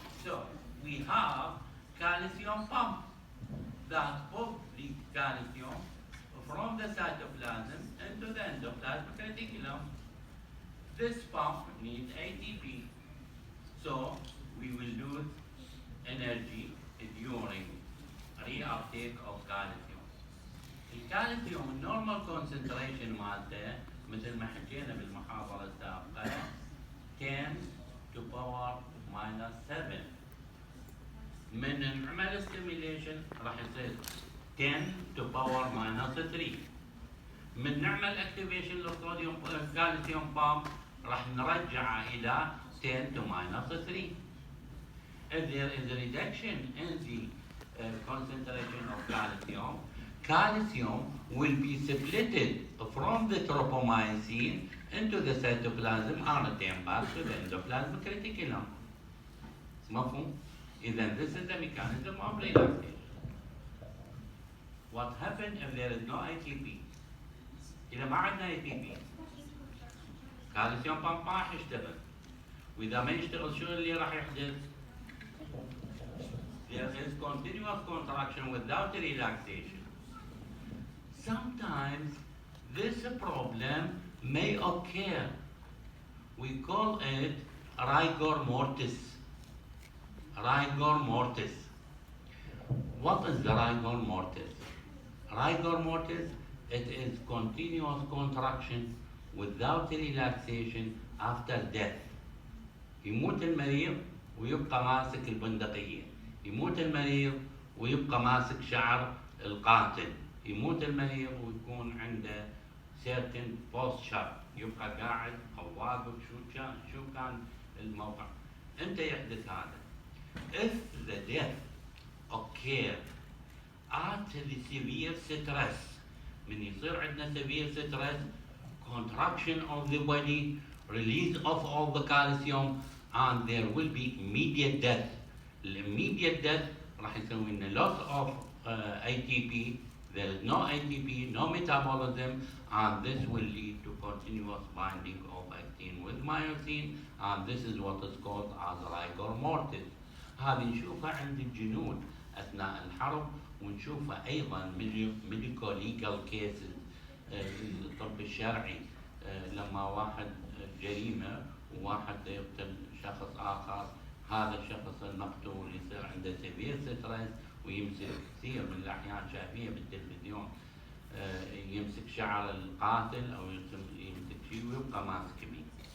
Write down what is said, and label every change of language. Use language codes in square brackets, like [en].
[en] So we have calcium pump that pump the calcium from the cytoplasm into the endoplasmic reticulum. This pump needs ATP, so we will lose energy during reuptake of calcium. [ar] الكالسيوم النورمال كونسنتريشن مالته مثل ما حكينا بالمحاضرة السابقة [en] 10 to power minus 7. [ar] من نعمل ستيميليشن راح يصير [en] 10 to power minus 3. [ar] من نعمل اكتيفيشن للصوديوم كالسيوم بامب راح نرجعه إلى [en] 10 to minus 3. If there is a reduction in the concentration of calcium will be separated from the tropomyosin into the cytoplasm and return back to the endoplasmic reticulum. [ar] مفهوم؟ إذا [en] this is the mechanism of relaxation. What happens if there is no ATP؟ [ar] إذا ما عندنا ATP كالسيوم بامب ما راح يشتغل، وإذا ما يشتغل شو اللي راح يحدث؟ [en] There is continuous contraction without relaxation. Sometimes this problem may occur. We call it rigor mortis. Rigor mortis. What is the rigor mortis? Rigor mortis, it is continuous contraction without relaxation after death. [ar] يموت المريض ويبقى ماسك البندقية. يموت المريض ويبقى ماسك شعر القاتل. يموت المريض ويكون عنده [en] certain posture، [ar] يبقى قاعد او واقف. شو كان الموقع؟ امتى يحدث هذا؟ [en] If the death occur at the severe stress، [ar] من يصير عندنا [en] severe stress، contraction of the body, release of all the calcium, and there will be immediate death. Immediate death [ar] راح يسوي لنا [en] loss of ATP. There is no ATP, no metabolism, and this will lead to continuous binding of actin with myosin, and this is what is called as rigor mortis. [ar] هذه نشوفها عند الجنود أثناء الحرب، ونشوفها أيضا [en] medical legal cases، [ar] الطب الشرعي، لما واحد جريمة وواحد يقتل شخص آخر، هذا الشخص المقتول يصير عنده [en] severe stress [ar] ويمسك كثير من الأحيان شايفينها بالتلفزيون، يمسك شعر القاتل أو يمسك شيء ويبقى ماسك بيه.